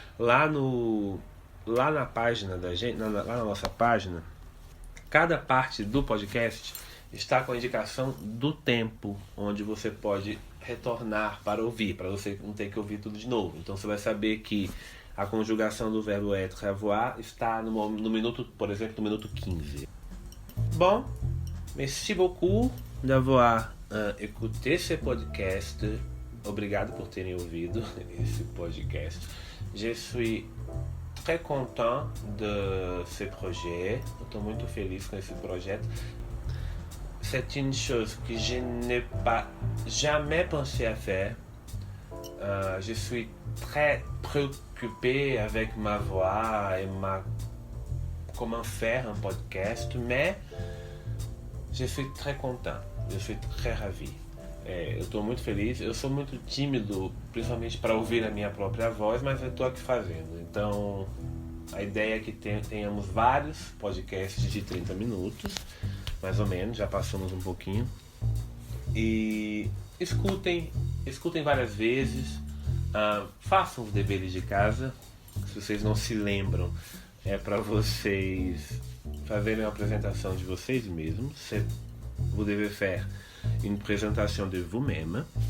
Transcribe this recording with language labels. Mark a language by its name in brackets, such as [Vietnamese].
[Portuguese] Lá na página da gente, lá na nossa página, cada parte do podcast está com a indicação do tempo onde você pode retornar para ouvir, para você não ter que ouvir tudo de novo. Então você vai saber que a conjugação do verbo être, avoir, está no minuto, por exemplo, no minuto 15. [French] Bon, merci beaucoup d'avoir écouté ce podcast. [Portuguese] Obrigado por terem ouvido esse podcast. [French] Je suis très content de ce projet. [Portuguese] Eu estou muito feliz com esse projeto. [French] c'est une chose que je n'ai pas jamais pensé à faire. Je suis très préoccupé avec ma voix et comment faire un podcast, mais je suis très content, je suis très ravi. [Portuguese] Eu estou muito feliz, eu sou muito tímido, principalmente para ouvir a minha própria voz, mas eu estou aqui fazendo. Então, a ideia é que tenhamos vários podcasts de 30 minutos, mais ou menos, já passamos um pouquinho. E escutem várias vezes, façam os deveres de casa. Se vocês não se lembram, é para vocês fazerem uma apresentação de vocês mesmos. [French] Vous devez faire une présentation de vous-même.